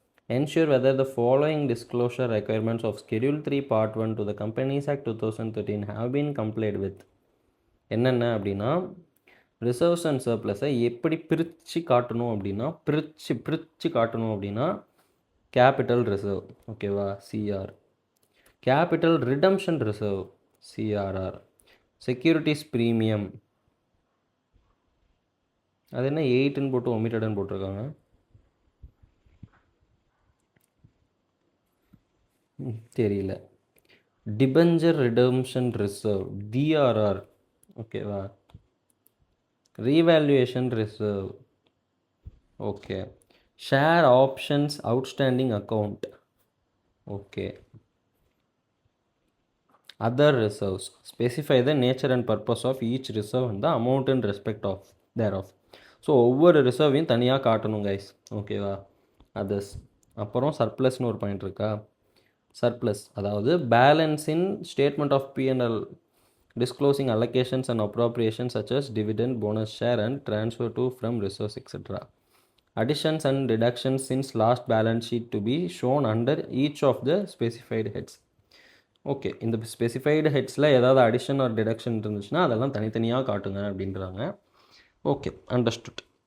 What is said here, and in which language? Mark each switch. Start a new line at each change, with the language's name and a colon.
English: ensure whether the following disclosure requirements of Schedule 3 Part 1 to the Companies Act 2013 have been complied with.
Tamil: என்னென்ன அப்படின்னா, reserves and சர்ப்ளஸை எப்படி பிரித்து காட்டணும் அப்படின்னா காட்டணும் அப்படின்னா கேபிட்டல் ரிசர்வ், ஓகேவா, CR, capital redemption reserve, CRR, securities premium, அது என்ன 8ன்னு போட்டு ஒமிட்டட்னு போட்டிருக்காங்க, தெரியல.
English: Debenture redemption reserve, DRR, ஓகேவா, revaluation reserve, okay, share options outstanding account, okay, other reserves, specify the nature and purpose of each reserve and the amount in respect of thereof.
Tamil: So ஒவ்வொரு ரிசர்வையும் தனியாக காட்டணும் guys, ஓகேவா. Others, அப்புறம் சர்ப்ளஸ்னு ஒரு point இருக்கா.
English: Surplus அதாவது balance in statement of P&L disclosing allocations and appropriations such as dividend, bonus share and transfer to from reserves etc. Additions and deductions since last balance sheet to be shown under each of the specified heads.
Tamil: Okay, இந்த specified ஹெட்ஸில் ஏதாவது addition R deduction இருந்துச்சுன்னா அதெல்லாம் தனித்தனியாக காட்டுங்க அப்படின்றாங்க. Okay, understood.